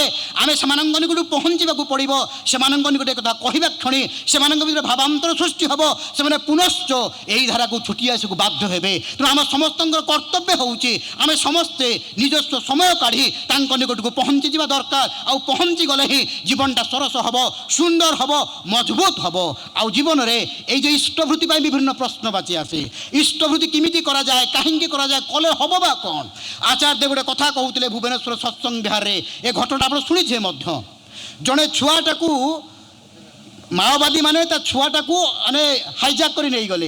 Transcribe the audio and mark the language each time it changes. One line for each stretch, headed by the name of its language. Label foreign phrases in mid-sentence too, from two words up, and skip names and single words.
Odia: ଆମେ ସେମାନଙ୍କ ନିକଟକୁ ପହଞ୍ଚିବାକୁ ପଡ଼ିବ। ସେମାନଙ୍କ ନିକଟରେ କଥା କହିବା କ୍ଷଣି ସେମାନଙ୍କ ଭିତରେ ଭାବାନ୍ତର ସୃଷ୍ଟି ହେବ। ସେମାନେ ପୁନଶ୍ଚ ଏହି ଧାରାକୁ ଛୁଟି ଆସିବାକୁ ବାଧ୍ୟ ହେବେ। ତେଣୁ ଆମ ସମସ୍ତଙ୍କର କର୍ତ୍ତବ୍ୟ ହେଉଛି ଆମେ ସମସ୍ତେ ନିଜସ୍ୱ ସମୟ କାଢ଼ି ତାଙ୍କ ନିକଟକୁ ପହଞ୍ଚିଯିବା ଦରକାର। ଆଉ ପହଞ୍ଚିଗଲେ ହିଁ ଜୀବନଟା ସରସ ହେବ, ସୁନ୍ଦର ହେବ, ମଜବୁତ ହେବ। ଆଉ ଜୀବନରେ ଏଇ ଯେ ଇଷ୍ଟଭୂତି ପାଇଁ ବିଭିନ୍ନ ପ୍ରଶ୍ନ ବାଚି ଆସେ। ଇଷ୍ଟଭୂତି କେମିତି କରାଯାଏ, କାହିଁକି କରାଯାଏ, କଲେ ହେବ ବା କ'ଣ? ଆଚାର୍ଯ୍ୟ ଗୋଟେ କଥା କହୁଥିଲେ ଭୁବନେଶ୍ୱର ସତ୍ସଙ୍ଗ ବିହାରରେ, ଏ ଘଟଣା ଆପଣ ଶୁଣିଥିବେ ମଧ୍ୟ। ଜଣେ ଛୁଆଟାକୁ ମାଓବାଦୀ ମାନେ ତା ଛୁଆଟାକୁ ମାନେ ହାଇଜାକ୍ କରି ନେଇଗଲେ।